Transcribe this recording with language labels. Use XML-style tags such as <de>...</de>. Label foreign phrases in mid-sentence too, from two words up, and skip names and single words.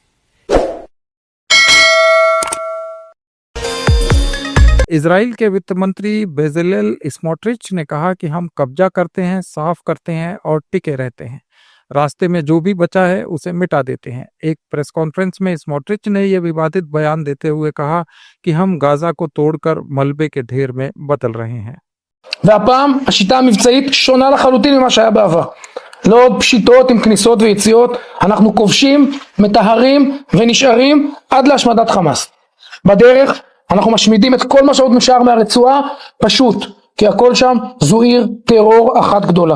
<hi>इजराइल के वित्त मंत्री बेज़लेल स्मोट्रिच ने कहा कि हम कब्जा करते हैं, साफ करते हैं और टिके रहते हैं। रास्ते में जो भी बचा है उसे मिटा देते हैं। एक</hi> <en>press conference</en> <hi>में स्मोट्रिच ने यह विवादित बयान देते हुए कहा कि हम गाजा को तोड़कर मलबे के ढेर में बदल रहे हैं।</hi> <he>והפעם השיטה המבצעית שונה לחלוטין ממה שהיה בעבר. לא עוד פשיטות עם כניסות ויציאות, אנחנו כובשים, מטהרים ונשארים עד להשמדת חמאס. בדרך אנחנו משמידים את כל מה שעוד נשאר מהרצועה, פשוט, כי הכל שם זו עיר טרור אחת גדולה.</he>